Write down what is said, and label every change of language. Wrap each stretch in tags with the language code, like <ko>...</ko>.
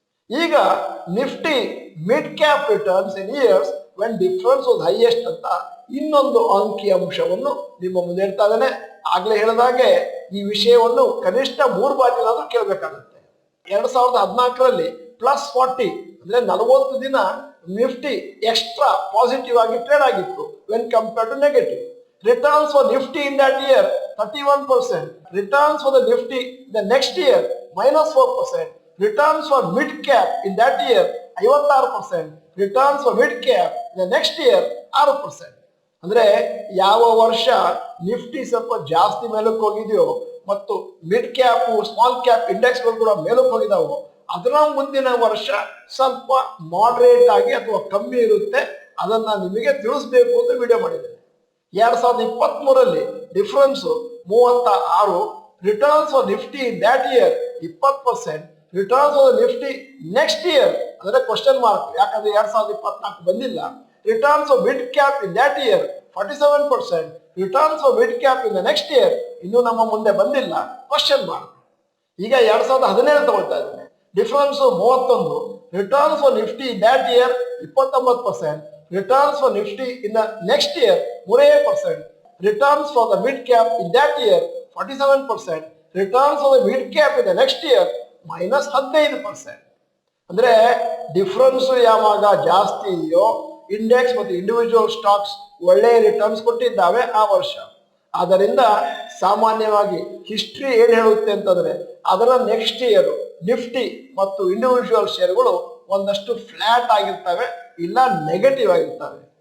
<kn>ಈಗ</kn> <en>Nifty mid cap returns in years when difference was highest</en> <kn>ಅಂತ ಇನ್ನೊಂದು ಅಂಕಿ ಅಂಶವನ್ನು ನಿಮ್ಮ ಮುಂದೆ ಇಡ್ತಾ ಇದ್ದೇನೆ. ಆಗ್ಲೇ ಹೇಳಿದಾಗೆ ಈ ವಿಷಯವನ್ನು ಕನಿಷ್ಠ 3 ಬಾರಿನಾದ್ರೂ ಕೇಳಬೇಕಾಗುತ್ತೆ. 2014ರಲ್ಲಿ ಪ್ಲಸ್ 40 ಅಂದ್ರೆ 40 ದಿನ ನಿಫ್ಟಿ ಎಕ್ಸ್ಟ್ರಾ ಪಾಸಿಟಿವ್ ಆಗಿ ಟ್ರೇಡ್ ಆಗಿತ್ತು</kn> <en>When compared to negative. Returns for Nifty in that year 31%. Returns for the Nifty the next year -4%. Returns for mid cap in that year 56%. Returns for mid cap the next year 6%.</en> <kn>ಅಂದ್ರೆ ಯಾವ ವರ್ಷ Nifty ಸ್ವಲ್ಪ ಜಾಸ್ತಿ ಮೇಲಕ್ಕೆ ಹೋಗಿದೆಯೋ ಮತ್ತು mid cap small cap ಇಂಡೆಕ್ಸ್ಗಳು ಕೂಡ ಮೇಲಕ್ಕೆ ಹೋಗಿದಾವೋ ಅದರ ಮುಂದಿನ ವರ್ಷ ಸ್ವಲ್ಪ ಮಾಡರೇಟ್ ಆಗಿ ಅಥವಾ ಕಮ್ಮಿ ಇರುತ್ತೆ. ಅದನ್ನ ನಿಮಗೆ ತಿಳಿಸ್ಬೇಕು ಅಂತ ವಿಡಿಯೋ ಮಾಡಿದ್ದೇನೆ. 2023ರಲ್ಲಿ difference 36.</kn> <en>Returns for Nifty in that year 20%. Returns for Nifty next year ಅಂದ್ರೆ question mark,</en> <kn>ಯಾಕಂದ್ರೆ 2024 ಬಂದಿಲ್ಲ.</kn> <en>Returns for mid cap in that year 47%. Returns for mid cap in the next year</en> <kn>ಇನ್ನೂ ನಮ್ಮ ಮುಂದೆ ಬಂದಿಲ್ಲ,</kn> <en>Question mark.</en> <kn>ಈಗ 2017 ತಗೊಳ್ತಾ ಇದ್ದೇನೆ. Difference 31.</kn> <en>Returns for Nifty in that year 29%. Returns for Nifty in the next year 3%. Returns for the mid cap in that year 47%. Returns for the mid cap in the next year -15%.</en> <kn>ಅಂದ್ರೆ difference ಯಾವಾಗ ಜಾಸ್ತಿ ಇದೆಯೋ index ಮತ್ತು individual stocks ಒಳ್ಳೆ returns ಕೊಟ್ಟಿದ್ದಾವೆ ಆ ವರ್ಷ. ಆದ್ದರಿಂದ ಸಾಮಾನ್ಯವಾಗಿ ಹಿಸ್ಟ್ರಿ ಏನ್ ಹೇಳುತ್ತೆ ಅಂತಂದ್ರೆ ಅದರ ನೆಕ್ಸ್ಟ್ ಇಯರ್ ನಿಫ್ಟಿ ಮತ್ತು ಇಂಡಿವಿಜುವಲ್ ಶೇರ್ಗಳು ಒಂದಷ್ಟು ಫ್ಲಾಟ್ ಆಗಿರ್ತವೆ, ಇಲ್ಲ ನೆಗೆಟಿವ್ ಆಗಿರ್ತವೆ.</kn>